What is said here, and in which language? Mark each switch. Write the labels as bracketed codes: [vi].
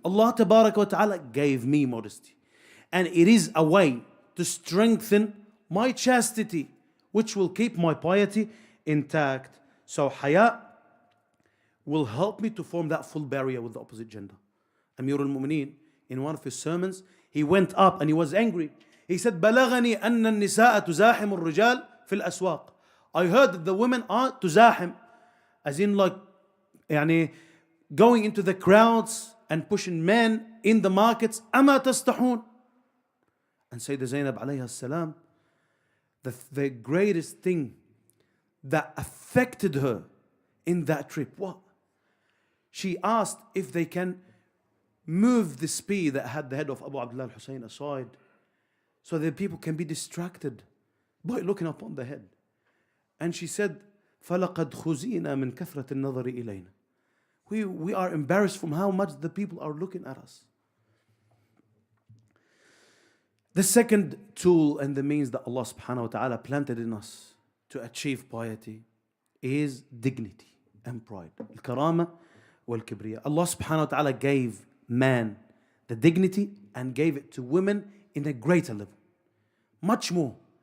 [en] Allah Tabaraka wa Ta'ala gave me modesty. And it is a way to strengthen my chastity, which will keep my piety intact. So haya will help me to form that full barrier with the opposite gender. Amir al-Mu'mineen, in one of his sermons, he went up and he was angry. He said, [ar] بلغني أن النساء تزاحم الرجال في الأسواق. [en] I heard that the women are [ar] تزاحم, [en] as in like, [ar] يعني, [en] going into the crowds and pushing men in the markets. [ar] أما تستحون. [en] And Sayyidah Zainab alayha salam, the greatest thing that affected her in that trip, what? She asked if they can move the spear that had the head of Abu Abdullah al-Hussein aside, so that people can be distracted by looking upon the head. And she said, [ar] فَلَقَدْ خُزِينَا مِنْ كَثْرَةِ النَّظَرِ إِلَيْنَا. [en] We are embarrassed from how much the people are looking at us. The second tool and the means that Allah subhanahu wa ta'ala planted in us to achieve piety is dignity and pride. Al-karama wal-kibriya. Allah subhanahu wa ta'ala gave man the dignity and gave it to women in a greater level. Much more.